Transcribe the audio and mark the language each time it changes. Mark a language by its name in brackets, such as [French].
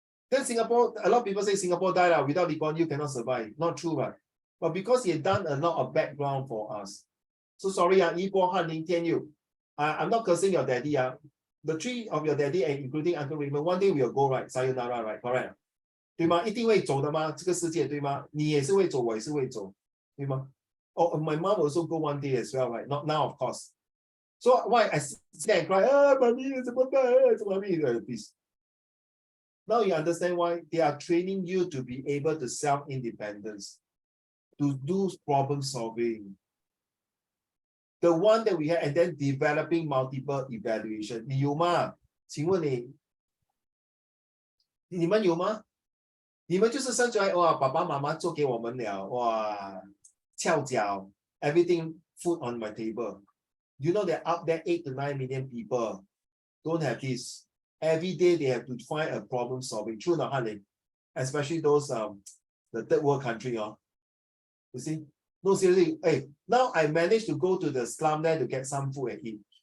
[English] Then Singapore, a lot of people say Singapore died without Lee Kuan Yew cannot survive. Not true, right? But because he had done a lot of background for us. So sorry, Yi Bo Han Ling Tian Yu. I'm not cursing your daddy. The three of your daddy and including Uncle Raymond, one day we'll go, right? Sayonara, right? Correct. [Chinese] 对吗？一定会走的吗？这个世界对吗？你也是会走，我也是会走，对吗？ [English] Oh, my mom also go one day as well, right? Not now, of course. So why I sit there and cry, mommy, it's mommy, please. Now you understand why they are training you to be able to self-independence, to do problem solving. The one that we have, and then developing multiple evaluation. [Chinese] 你有吗？请问你们有吗？你们就是生出来哇，爸爸妈妈做给我们了哇，翘脚 [English] everything food on my table. You know that out there 8 to 9 million people don't have this. Every day they have to find a problem solving. True or not, honey? Especially those the third world country, You see? No, seriously. Hey, now I managed to go to the slum there to get some food and eat.